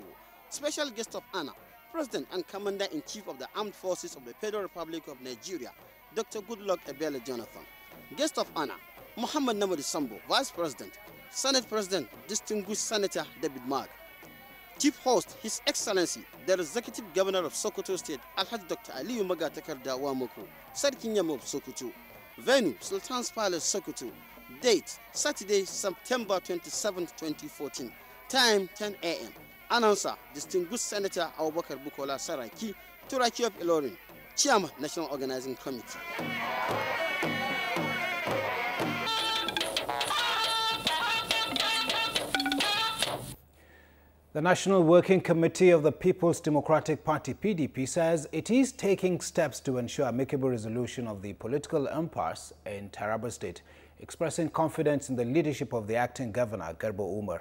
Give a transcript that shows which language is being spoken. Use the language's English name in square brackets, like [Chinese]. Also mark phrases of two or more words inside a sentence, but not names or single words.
[English] Special guest of honor, President and Commander-in-Chief of the Armed Forces of the Federal Republic of Nigeria, Dr. Goodluck Ebele Jonathan. Guest of honor, Muhammad Namadi Sambo, Vice President, Senate President, Distinguished Senator David Mark. Chief host, His Excellency, the Executive Governor of Sokoto State, Alhaji Dr. Aliyu Magatakarda Wamoko, Sarkin Yam of Sokoto. Venue, Sultan's Palace, Sokoto. Date, Saturday, September 27, 2014. Time, 10 a.m. Announcer, Distinguished Senator Abubakar Bukola Saraki, Turaki of Ilorin, Chairman, National Organizing Committee. The National Working Committee of the People's Democratic Party, PDP, says it is taking steps to ensure amicable resolution of the political impasse in Taraba State, expressing confidence in the leadership of the acting governor, Garba Umar.